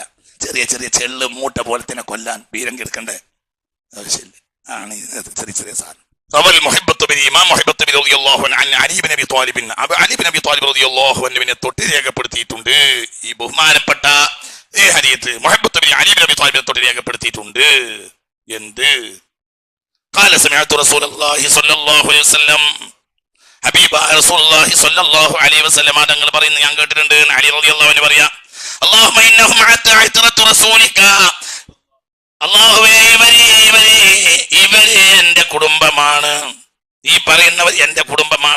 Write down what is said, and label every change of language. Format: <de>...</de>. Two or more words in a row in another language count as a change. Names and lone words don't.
<ml>ചെറിയ ചെറിയ ചെള്ള് മൂട്ട പോലെ തന്നെ കൊല്ലാൻ ബീരങ്കി എടുക്കണ്ടേ ആവശ്യമില്ല. ആണ് ചെറിയ ചെറിയ സാധനം. തൊട്ട് രേഖപ്പെടുത്തിയിട്ടുണ്ട് ഈ ബഹുമാനപ്പെട്ട ഈ ഹദീസ്. മുഹബ്ബത്ത് ബിൻ അലി ബിൻ അബി ത്വാലിബിനെ തൊട്ട് രേഖപ്പെടുത്തിയിട്ടുണ്ട്. എന്ത്?</ml> <ar>قال سمعت رسول الله صلى الله عليه وسلم, حبيب رسول الله صلى الله عليه وسلم</ar> <ml>തങ്ങൾ പറയുന്നത് ഞാൻ കേട്ടിട്ടുണ്ട്. അലി</ml> <ar>رضي الله عنه</ar> <ml>പറയാ,</ml> <ar>اللهم إنهم عترة رسولك,</ar> <ml>അല്ലാഹുവേ ഇവരെ എന്റെ കുടുംബമാണ്, ഈ പറയുന്നവർ എന്റെ കുടുംബമാണ്.</ml>